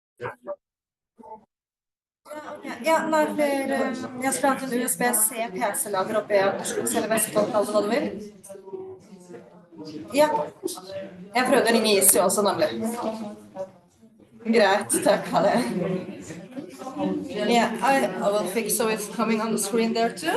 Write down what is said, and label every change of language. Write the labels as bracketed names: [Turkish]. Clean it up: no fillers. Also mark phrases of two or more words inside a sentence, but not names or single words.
[Norwegian] Ja, ok. Ja, nei, for jeg skulle hatt en USB-C PC-lager oppe i Akershus eller Vestfold, kall det hva du vil. Ja. Jeg prøvde å ringe Easy også, nemlig. Greit, takk, ha det. [English] Yeah, I will fix so it's coming on the screen there too.